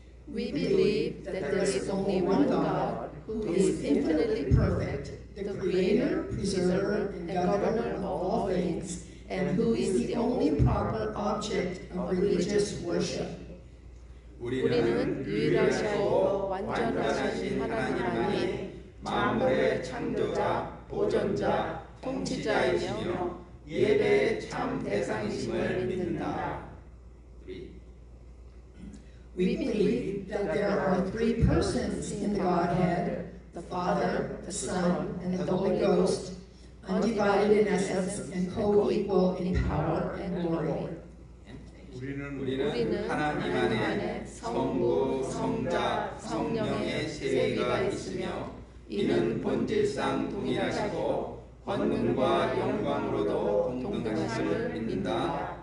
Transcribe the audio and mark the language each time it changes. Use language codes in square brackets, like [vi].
[en] we believe that there is only one God who is infinitely perfect, the creator, preserver, and governor of all things, and who is the only proper object of religious worship. [ko] 우리는 유일하시고 완전하신 하나님만이 만물의 창조자, 보존자, 통치자이며 예배의 참 대상이심을 믿는다. [en] We believe that there are three persons in the Godhead, the Father, the Son, and the Holy Ghost, undivided in essence and co-equal in power and glory. [ko] 우리는 하나님 안에 성부, 성자, 성령의 세계가 있으며 이는 본질상 동일하시고 권능과 영광으로도 동등하심을 믿는다.